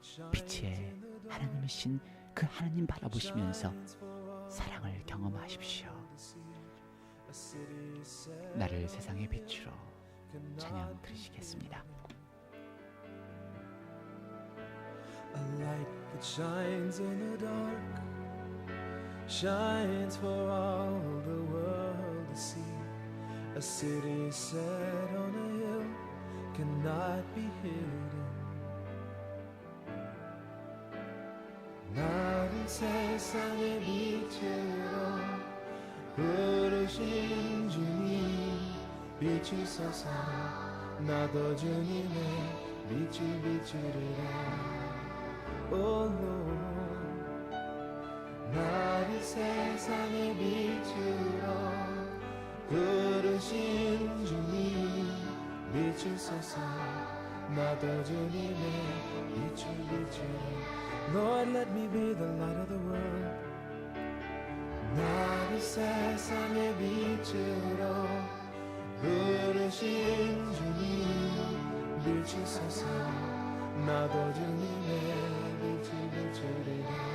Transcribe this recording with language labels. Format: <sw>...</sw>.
<ko>빛의 하나님이신 그 하나님 바라보시면서 사랑을 경험하십시오. 나를 세상의 빛으로 찬양 드리시겠습니다.</ko> <en>A light that shines in the dark, shines for all the world to see. A city set on a hill cannot be hidden.</en> <ko>나를 세상의 빛으로 부르신 주님 비추소서. 나도 주님의 빛을 비추리라.</ko> <en>Oh Lord,</en> <ko>나를 세상의 빛으로 부르신 주님 비추소서. 나도 주님의 빛을 비추리라.</ko> <en>Lord, let me be the light of the world.</en> <ko>나를 세상의 빛으로 부르신 주님 비추소서. 나도 주님의 빛을 비추리라.</ko>